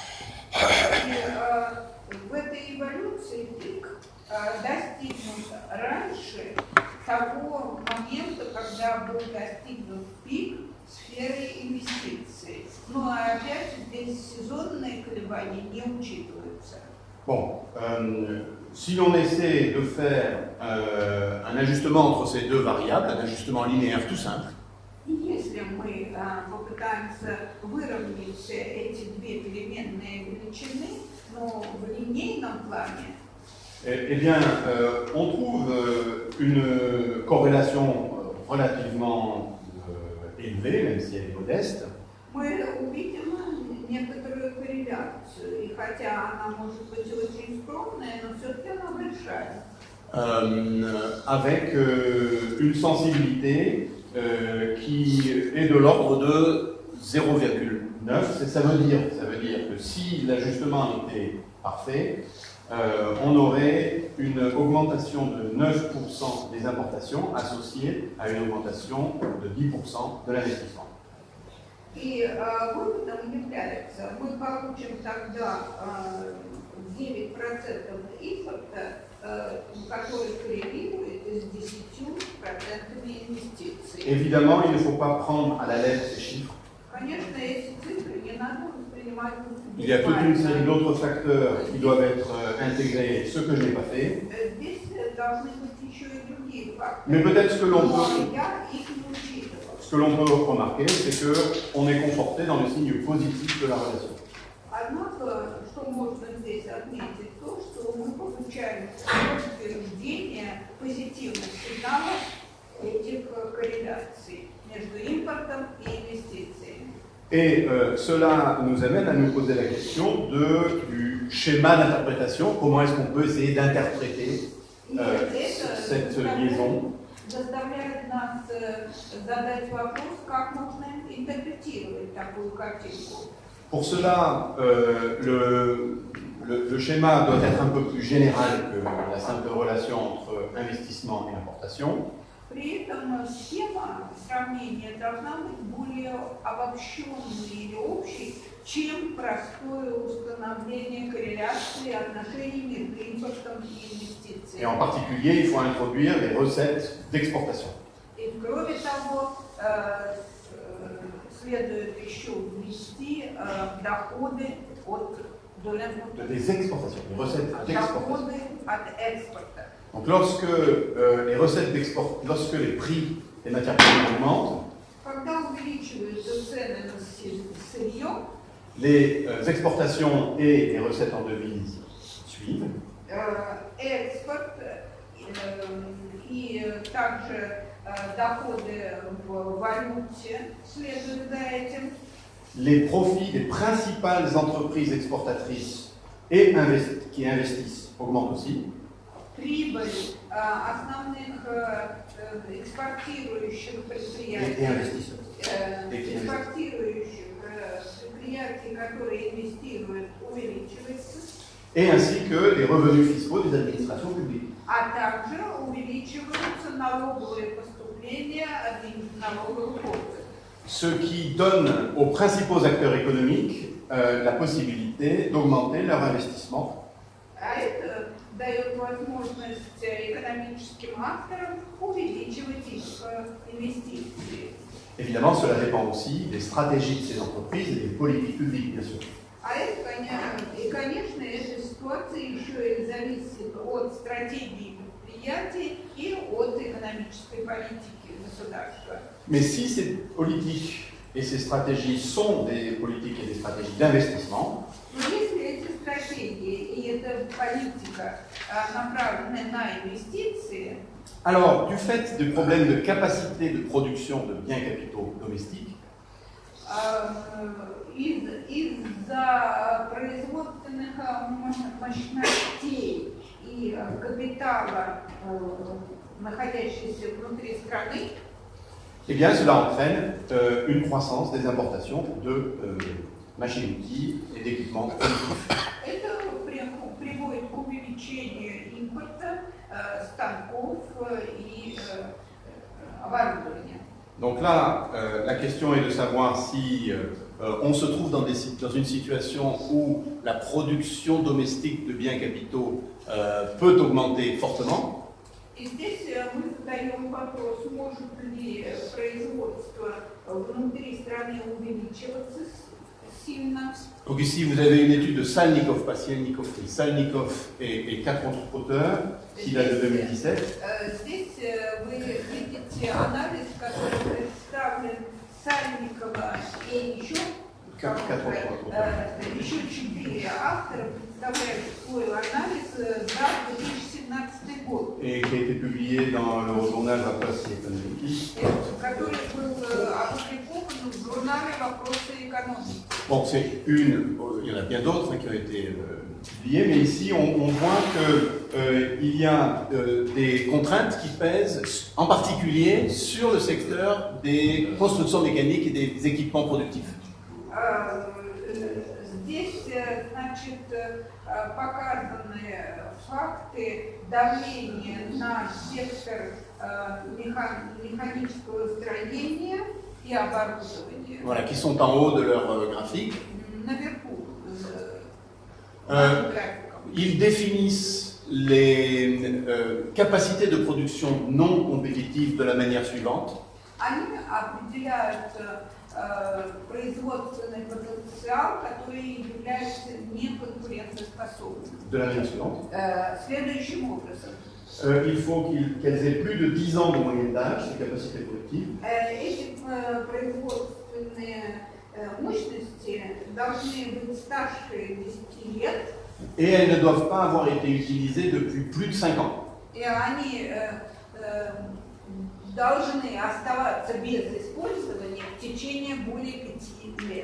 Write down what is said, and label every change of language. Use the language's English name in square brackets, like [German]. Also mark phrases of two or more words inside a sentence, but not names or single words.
[Russian] В этой эволюции пик достигнут раньше того момента, когда был достигнут пик сферы инвестиций. Но опять здесь сезонные колебания не учитываются. [French] Bon, si l'on essaie de faire un ajustement entre ces deux variables, un ajustement linéaire tout simple, [Russian] Если мы попытаемся выровнять эти две переменные величины, но в линейном плане, [French] eh bien, on trouve une corrélation relativement élevée, même si elle est modeste, [Russian] мы увидим некоторую корреляцию. И хотя она может быть очень скромная, но все-таки она большая. [French] avec une sensibilité qui est de l'ordre de 0,9. Ça veut dire que si l'ajustement était parfait, on aurait une augmentation de 9% des importations associée à une augmentation de 10% de l'investissement. [Russian] И выводом является, мы получим тогда 9% импорта, который коррелирует с 10% инвестиций. [French] Évidemment, il ne faut pas prendre à la lettre ces chiffres. [Russian] Конечно, эти цифры не надо воспринимать. [French] Il y a toute une série d'autres facteurs qui doivent être intégrés, ce que je n'ai pas fait. [Russian] Здесь должны быть еще и другие факторы. [French] Mais peut-être ce que l'on [Russian] Но [French] peut, [Russian] я их не учитывала. [French] ce que l'on peut remarquer, c'est qu'on est conforté dans le signe positif de la relation. [Russian] Однако, что можно здесь отметить, то, что мы получаем подтверждение позитивных сигналов этих корреляций между импортом и инвестициями. [French] Et cela nous amène à nous poser la question du schéma d'interprétation. Comment est-ce qu'on peut essayer d'interpréter cette liaison? [Russian] Заставляет нас задать вопрос, как можно интерпретировать такую картинку. [French] Pour cela, le schéma doit être un peu plus général que la simple relation entre investissement et importation. [Russian] При этом схема сравнения должна быть более обобщенной или общей, чем простое установление корреляции отношений между импортом и инвестициями. [French] Et en particulier, il faut introduire les recettes d'exportation. [Russian] И кроме того, следует еще ввести доходы от [French] Des exportations, les recettes d'exportation. [Russian] доходы от экспорта. [French] Donc lorsque les recettes d'export, lorsque les prix des matières premières augmentent, [Russian] Когда увеличиваются цены на сырье, [French] les exportations et les recettes en devises suivent. [Russian] экспорт и также доходы в валюте следуют за этим. [French] Les profits des principales entreprises exportatrices et qui investissent augmentent aussi. [Russian] Прибыль основных экспортирующих предприятий, которые инвестируют, увеличивается. [French] Et ainsi que les revenus fiscaux des administrations publiques. [Russian] А также увеличиваются налоговые поступления от налоговых органов. [French] Ce qui donne aux principaux acteurs économiques la possibilité d'augmenter leur investissement. [Russian] А это дает возможность экономическим акторам увеличивать их инвестиции. [French] Évidemment, cela dépend aussi des stratégies de ces entreprises et des politiques publiques, bien sûr. [Russian] А это, конечно, эта ситуация еще и зависит от стратегии предприятий и от экономической политики государства. [French] Mais si ces politiques et ces stratégies sont des politiques et des stratégies d'investissement, [Russian] Но если эти стратегии и эта политика направлены на инвестиции, [French] alors du fait du problème de capacité de production de biens capitaux domestiques, [Russian] из-за производственных мощностей и капитала, находящихся внутри страны, [French] eh bien, cela entraîne une croissance des importations de machines-outils et d'équipements productifs. [Russian] это приводит к увеличению импорта станков и оборудования. [French] Donc là, la question est de savoir si on se trouve dans une situation où la production domestique de biens capitaux peut augmenter fortement. [Russian] И здесь мы задаем вопрос, может ли производство внутри страны увеличиваться сильно. [French] Donc ici, vous avez une étude de Salnikov, pas Salnikov, et 4 autres auteurs, qui date de 2017. [Russian] Здесь вы видите анализ, который представлен Сальникова и еще 4 автора представляют свой анализ за 2017 год. [French] Et qui a été publié dans le journal Вопросы экономики. [Russian] Который был опубликован в журнале «Вопросы экономики». [French] Bon, c'est il y en a bien d'autres qui ont été publiés, mais ici on voit qu'il y a des contraintes qui pèsent en particulier sur le secteur des constructions mécaniques et des équipements productifs. [Russian] Здесь, значит, показаны факты давления на сектор механического строения и оборудования. [French] Voilà, qui sont en haut de leur graphique. [Russian] Наверху. [French] Ils définissent les capacités de production non compétitives de la manière suivante. [Russian] Они определяют производственный потенциал, который является неконкурентоспособным. [French] De la manière suivante. [Russian] Следующим образом. [French] Il faut qu'elles aient plus de 10 ans de moyenne d'âge, ces capacités productives. [Russian] Эти производственные мощности должны быть старше 10 лет. [French] Et elles ne doivent pas avoir été utilisées depuis plus de 5 ans. [Russian] И они должны оставаться без использования в течение более 5 лет.